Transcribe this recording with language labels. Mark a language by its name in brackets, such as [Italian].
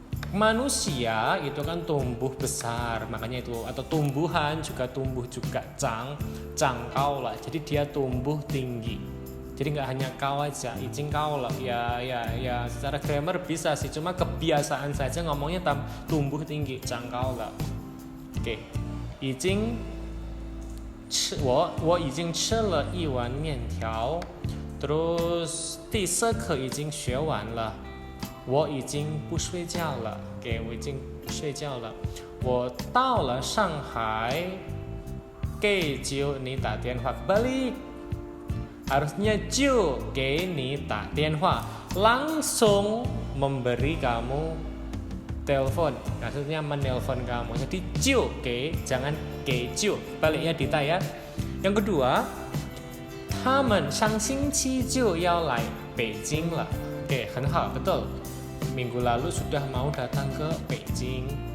[Indonesian] Manusia itu kan tumbuh besar, makanya itu, atau tumbuhan juga tumbuh juga. Kau lah, jadi dia tumbuh tinggi. Jadi nggak hanya kau aja, izin kau lah. Ya secara grammar bisa sih, cuma kebiasaan saja ngomongnya tumbuh tinggi, kau lah. [Chinese] Oke, 已经我已经吃了一碗面条. [Indonesian] Terus [Chinese] 第四课已经学完了.我已经不睡觉了. Oke, 我已经不睡觉了.我到了上海给就你打电话 [Indonesian] balik. Harusnya [Chinese] 就给你打电话, [Indonesian] langsung memberi kamu telepon, maksudnya menelpon kamu. Jadi [Chinese] 就给, [Indonesian] jangan [Chinese] 给就, [Indonesian] baliknya Dita ya. Yang kedua, [Chinese] 他们上星期就要来北京了. [Indonesian] Oke, [Chinese] 很好, [Indonesian] betul. Minggu lalu sudah mau datang ke Beijing.